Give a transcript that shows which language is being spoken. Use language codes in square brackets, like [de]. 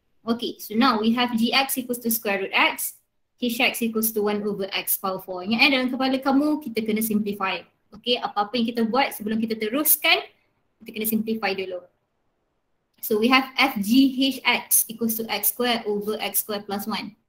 [en] Okay, so now we have gx equals to square root x, hx equals to 1 over x power 4. [ms] Ingat dalam kepala kamu kita kena simplify. Okay, apa-apa yang kita buat sebelum kita teruskan, kita kena simplify dulu. [en] So we have fghx equals to x square over x square plus 1.